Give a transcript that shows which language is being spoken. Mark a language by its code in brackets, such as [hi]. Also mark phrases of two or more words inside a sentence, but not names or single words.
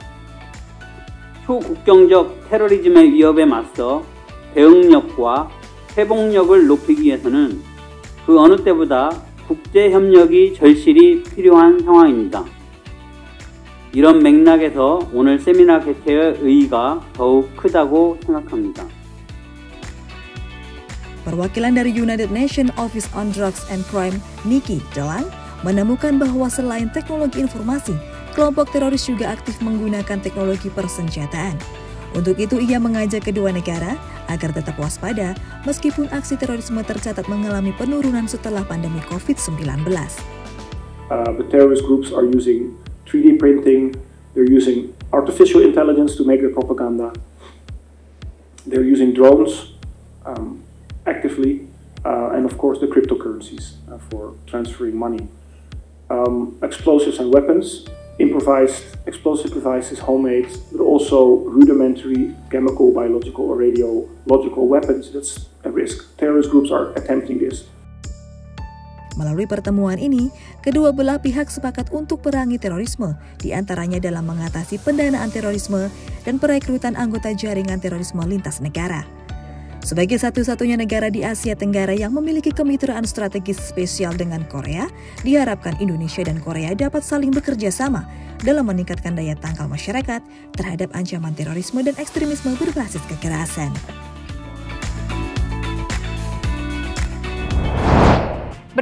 [ko] 초국경적 테러리즘의 위협에 맞서 대응력과 회복력을 높이기 위해서는 그 어느 때보다 국제협력이 절실히 필요한 상황입니다. 이런 맥락에서 오늘 세미나 개최의 의의가 더욱 크다고 생각합니다. [id] Perwakilan dari United Nations Office on Drugs and Crime, Nikki Delang, menemukan bahwa selain teknologi informasi, kelompok teroris juga aktif menggunakan teknologi persenjataan. Untuk itu, ia mengajak kedua negara agar tetap waspada meskipun aksi terorisme tercatat mengalami penurunan setelah pandemi COVID-19. [en] The terrorist groups are using 3D printing, they're using artificial intelligence to make their propaganda, they're using drones actively, and of course the cryptocurrencies for transferring money. Explosives and weapons, improvised explosive devices, homemade, but also rudimentary chemical, biological, or radiological weapons. That's a risk. Terrorist groups are attempting this. [id] Melalui pertemuan ini, kedua belah pihak sepakat untuk perangi terorisme, di antaranya dalam mengatasi pendanaan terorisme dan perekrutan anggota jaringan terorisme lintas negara. Sebagai satu-satunya negara di Asia Tenggara yang memiliki kemitraan strategis spesial dengan Korea, diharapkan Indonesia dan Korea dapat saling bekerja sama dalam meningkatkan daya tangkal masyarakat terhadap ancaman terorisme dan ekstremisme berbasis kekerasan.